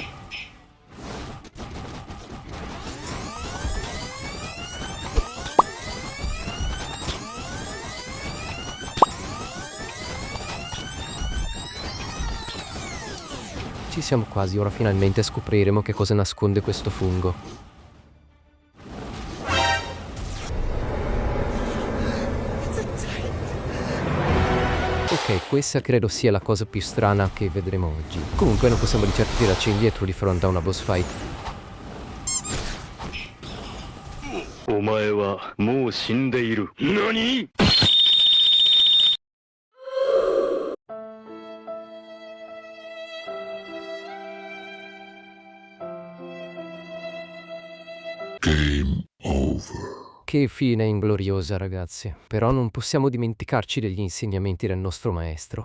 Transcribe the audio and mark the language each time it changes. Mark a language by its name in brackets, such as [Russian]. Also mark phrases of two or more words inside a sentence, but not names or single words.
[Italian] Ci siamo quasi, ora finalmente scopriremo che cosa nasconde questo fungo. Ok, questa credo sia la cosa più strana che vedremo oggi. Comunque non possiamo di certo tirarci indietro di fronte a una [English] boss fight. [Japanese] お前はもう死んでいる。何？ [Italian] Che fine ingloriosa, ragazzi. Però non possiamo dimenticarci degli insegnamenti del nostro maestro.